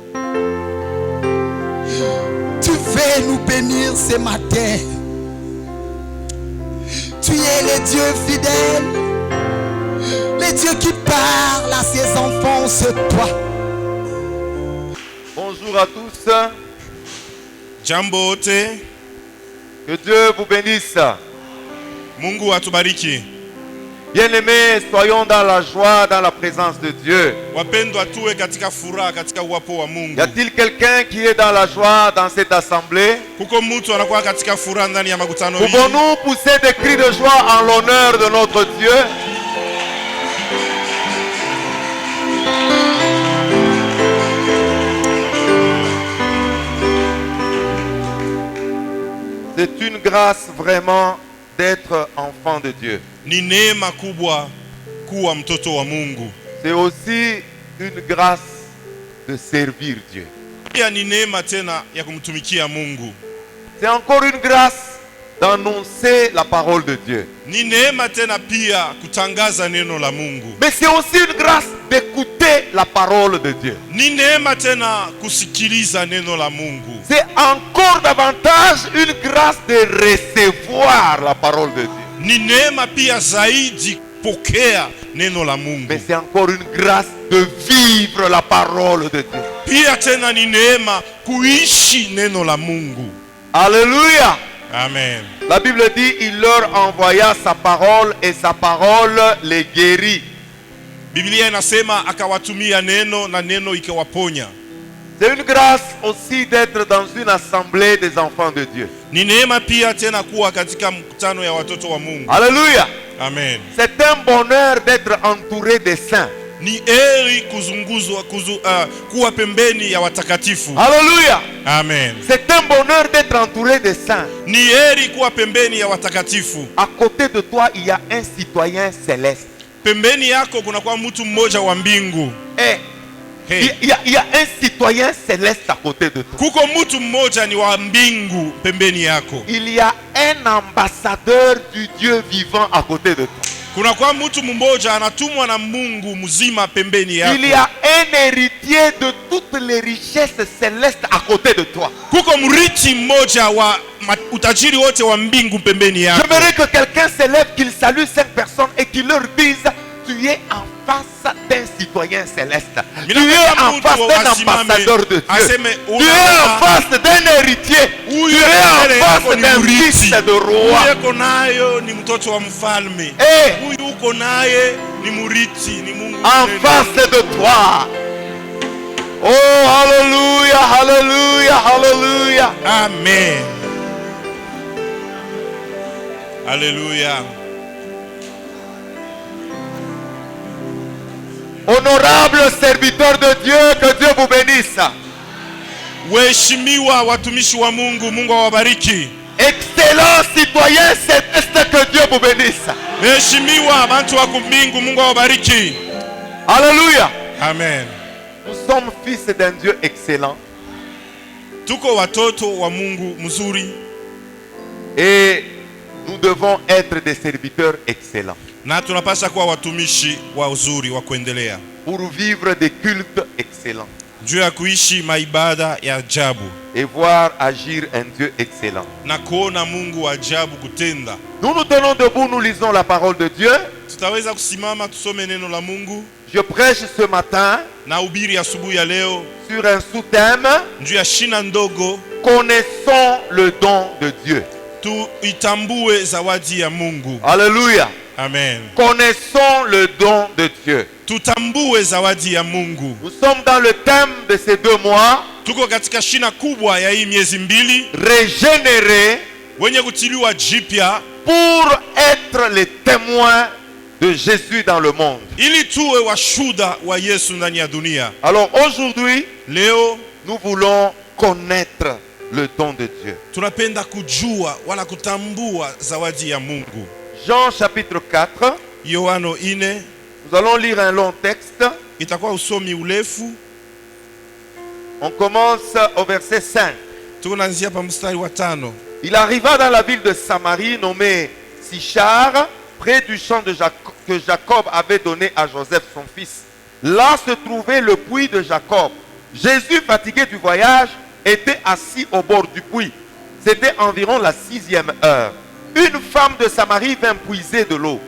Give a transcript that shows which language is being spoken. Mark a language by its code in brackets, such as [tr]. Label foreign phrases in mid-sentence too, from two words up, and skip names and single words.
[fr] Tu veux nous bénir ce matin. Tu es le Dieu fidèle, le Dieu qui parle à ses enfants, c'est toi. Bonjour à tous. [sw] Jambo wote. [fr] Que Dieu vous bénisse. [sw] Mungu atubariki. [fr] Bien-aimés, soyons dans la joie, dans la présence de Dieu. [sw] Wapendwa tuwe katika furaha katika uwapo wa Mungu. [fr] Y a-t-il quelqu'un qui est dans la joie dans cette assemblée? [sw] Kuko mtu anakuwa katika furaha ndani ya makutano hii. [fr] Pouvons-nous pousser des cris de joie en l'honneur de notre Dieu? C'est une grâce vraiment d'être enfant de Dieu. [sw] Ni neema kubwa kuwa mtoto wa Mungu. [fr] C'est aussi une grâce de servir Dieu. [sw] Pia ni neema tena ya kumtumikia Mungu. [fr] C'est encore une grâce d'annoncer la parole de Dieu. [sw] Ni neema tena pia kutangaza neno la Mungu. [fr] Mais c'est aussi une grâce d'écouter la parole de Dieu. [sw] Ni neema tena kusikiliza neno la Mungu. [fr] C'est encore davantage une grâce de recevoir la parole de Dieu. [sw] Ni neema pia zaidi pokea neno la Mungu. [fr] Mais c'est encore une grâce de vivre la parole de Dieu. [sw] Pia tena ni neema kuishi neno la Mungu. [fr] Alléluia. Amen. La Bible dit, il leur envoya sa parole et sa parole les guérit. [sw] Biblia inasema akawatumia neno na neno ikawaponya. [fr] C'est une grâce aussi d'être dans une assemblée des enfants de Dieu. [sw] Ni neema pia tena kuwa katika mkutano ya watoto wa Mungu. [fr] Alléluia. Amen. C'est un bonheur d'être entouré des saints. [sw] Ni heri kuzunguzwa kuwa pembeni ya watakatifu. [fr] Alléluia. Amen. C'est un bonheur d'être entouré des saints. [sw] Ni heri kuwa pembeni ya watakatifu. [fr] À côté de toi, il y a un citoyen céleste. [sw] Pembeni yako kuna kwa mtu mmoja wa mbingu. [fr] Il y a un citoyen céleste à côté de toi. [sw] Kuko mtu mmoja ni wa mbingu pembeni yako. [fr] Il y a un ambassadeur du Dieu vivant à côté de toi. [sw] Kuna kwa mtu mmoja anatumwa na Mungu mzima pembeni yako. [fr] Il y a un héritier de toutes les richesses célestes à côté de toi. [sw] Kuko mrithi mmoja wa utajiri wote wa mbingu pembeni yako. [fr] J'aimerais que quelqu'un s'élève, qu'il salue 5 personnes et qu'il leur dise: tu es en face d'un citoyen céleste. Tu es en face d'un ambassadeur de Dieu. Tu es en face d'un héritier. Tu es en face d'un fils de roi. En face de toi. Oh, alléluia, alléluia, alléluia. Amen. Alléluia. Honorable serviteur de Dieu, que Dieu vous bénisse. [sw] Waheshimiwa watumishi wa Mungu, Mungu awabariki. [fr] Excellent citoyen céleste, que Dieu vous bénisse. [sw] Waheshimiwa bantu wa mbingu, Mungu awabariki. [fr] Alléluia. Amen. Nous sommes fils d'un Dieu excellent. [sw] Tuko watoto wa Mungu mzuri. [fr] Et nous devons être des serviteurs excellents. [sw] Na tunapaswa kuwa watumishi wa uzuri wa kuendelea. [fr] Pour vivre des cultes excellents. [sw] Juu ya kuishi maibada ya ajabu. [fr] Et voir agir un Dieu excellent. [sw] Na kuona Mungu wa ajabu kutenda. [fr] Nous nous tenons debout, nous lisons la parole de Dieu. [sw] Tutaweza kusimama tusome neno la Mungu. [fr] Je prêche ce matin [sw] na ubiri asubuhi ya leo [fr] sur un sous-thème: [sw] juu ya shina ndogo. [fr] Connaissons le don de Dieu. [sw] Tuitambue zawadi ya Mungu. [fr] Alléluia. Amen. Connaissons le don de Dieu. [sw] Tutambue zawadi ya Mungu. [fr] Nous sommes dans le thème de ces 2 mois. [sw] Tuko katika shina kubwa ya hii miezi mbili. [fr] Régénéré. [sw] Wenye kutiliwa jipya. [fr] Pour être les témoins de Jésus dans le monde. [sw] Ili tuwe washuda wa Yesu ndani ya dunia. [fr] Alors aujourd'hui, [sw] leo [fr] nous voulons connaître le don de Dieu. [sw] Tunapenda kujua wala kutambua zawadi ya Mungu. [fr] Jean chapitre 4. [sw] Yohano 4. [fr] Nous allons lire un long texte. [sw] Itakuwa usomi urefu. [fr] On commence au verset 5. [sw] Tunaanzia pa mstari wa 5. [fr] Il arriva dans la ville de Samarie nommée Sichar, près du champ que Jacob avait donné à Joseph son fils. Là se trouvait le puits de Jacob. Jésus, fatigué du voyage, était assis au bord du puits. C'était environ la 6e heure. Une femme de Samarie vint puiser de l'eau.